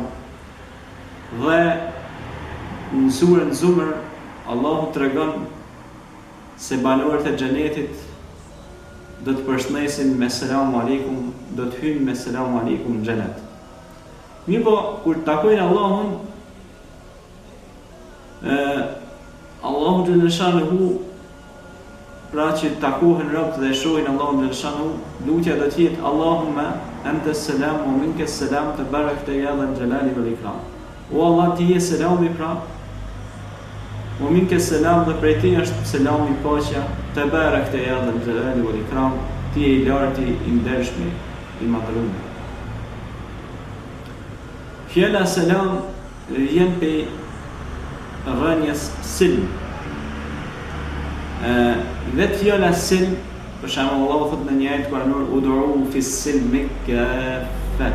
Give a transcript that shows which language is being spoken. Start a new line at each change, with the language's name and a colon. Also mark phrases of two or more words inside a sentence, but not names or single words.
Albanian: Dhe në surën Zumar Allahu tregon se banorët e xhenetit do të përshëndesin me
Arabic: السلام عليكم,
Albanian: do të hyjnë me
Arabic: السلام عليكم
Albanian: në xhenet. Mirë po, kur takojnë Allahun, Allahu
Arabic: جل شأنه,
Albanian: pra që takohen robët dhe shohin Allahun
Arabic: جل شأنه,
Albanian: lutja do të jetë
Arabic: اللهم أنت السلام ومنك السلام تباركت يا ذا الجلال والإكرام.
Albanian: O Allah, ti je selami pra,
Arabic: ومنك السلام
Albanian: dhe prej ti është selami paqja,
Arabic: تباركت يا ذا الجلال والإكرام,
Albanian: ti je i lartë, i ndershmi, i madhëruar. Fjala selam vjen pe rënjes silm. Vetë fjala silm, për shembull Allahu thot në një ajet kuranor
Arabic: ادخلوا في السلم كافة.